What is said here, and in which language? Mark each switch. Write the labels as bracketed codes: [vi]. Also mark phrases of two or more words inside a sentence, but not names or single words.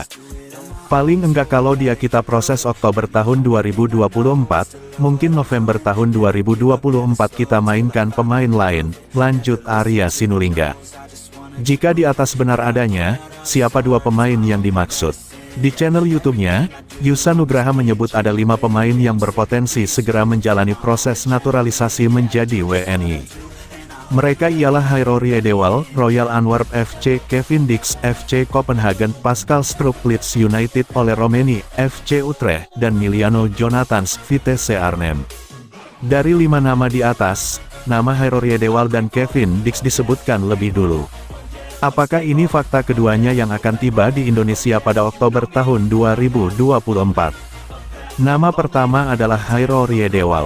[id] Paling enggak kalau dia kita proses Oktober tahun 2024, mungkin November tahun 2024 kita mainkan pemain lain, lanjut Arya Sinulinga. Jika di atas benar adanya, siapa 2 pemain yang dimaksud? Di channel YouTube-nya, Yusa Nugraha menyebut ada 5 pemain yang berpotensi segera menjalani proses naturalisasi menjadi WNI. Mereka ialah Hairor Yedewal, Royal Antwerp FC, Kevin Dix, FC Copenhagen, Pascal Strupp, Leeds United, Ole Romeni, FC Utrecht, dan Miliano Jonathans, Vitesse Arnhem. Dari 5 nama di atas, nama Hairor Yedewal dan Kevin Dix disebutkan lebih dulu. Apakah ini fakta keduanya yang akan tiba di Indonesia pada Oktober tahun 2024? Nama pertama adalah Hairor Yedewal.